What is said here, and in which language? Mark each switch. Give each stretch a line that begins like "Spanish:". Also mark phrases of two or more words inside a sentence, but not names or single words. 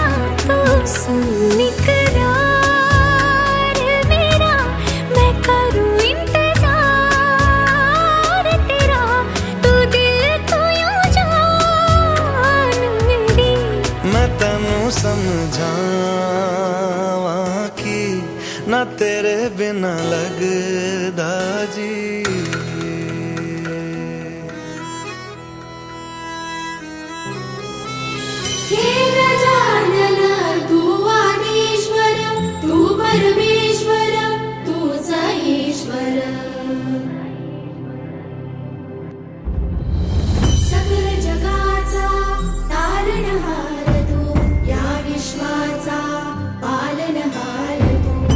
Hindi: तू सुन इकरार मेरा, मैं करूं इंतजार तेरा। तू दिल तू यो जान मेरी।
Punjabi: मैं तैनू समझावां कि ना तेरे बिना लगदा जी।
Marathi: हे गजानन तू आदिश्वर, तू परमेश्वर, तू सईश्वर। सकल जगाचा तारणहार तू, या विश्वाचा पालनहार तू।